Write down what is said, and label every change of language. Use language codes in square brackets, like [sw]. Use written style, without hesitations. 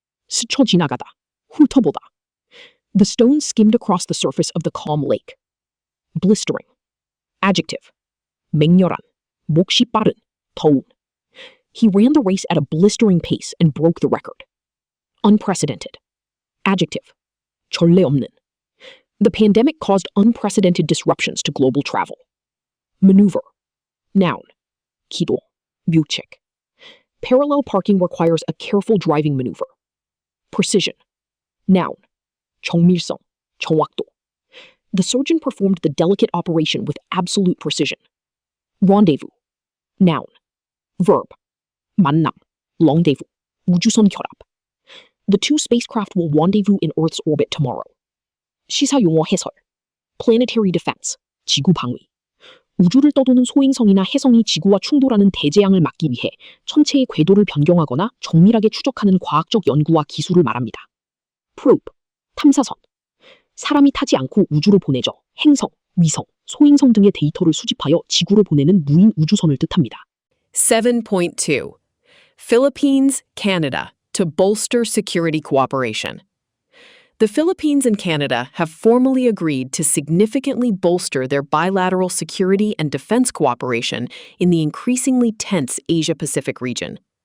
[ko] 스쳐 지나가다, 훑어보다. [en] The stone skimmed across the surface of the calm lake. Blistering. Adjective. [ko] 맹렬한, 몫이 빠른, 더운. [en] He ran the race at a blistering pace and broke the record. Unprecedented. Adjective. [ko] 전례 없는. [en] The pandemic caused unprecedented disruptions to global travel. Maneuver. Noun. [ko] 기동. 묘책. [en] Parallel parking requires a careful driving maneuver. Precision. Noun. [ko] 정밀성. 정확도. [en] The surgeon performed the delicate operation with absolute precision. Rendezvous. Noun. Verb. [ko] 만남. [en] Rendezvous. [ko] 우주선 결합. [en] The two spacecraft will rendezvous in Earth's orbit tomorrow. [ko] 시사용어 해설. [en] Planetary defense. [ko] 지구 방위. 우주를 떠도는 소행성이나 혜성이 지구와 충돌하는 대재앙을 막기 위해 천체의 궤도를 변경하거나 정밀하게 추적하는 과학적 연구와 기술을 말합니다. Probe. 탐사선. 사람이 타지 않고 우주로 보내져 행성, 위성, 소행성 등의 데이터를 수집하여 지구로 보내는 무인 우주선을 뜻합니다. [en] 7.2 Philippines, Canada to bolster security cooperation. The Philippines and Canada have formally agreed to significantly bolster their bilateral security and defense cooperation in the increasingly tense Asia-Pacific region.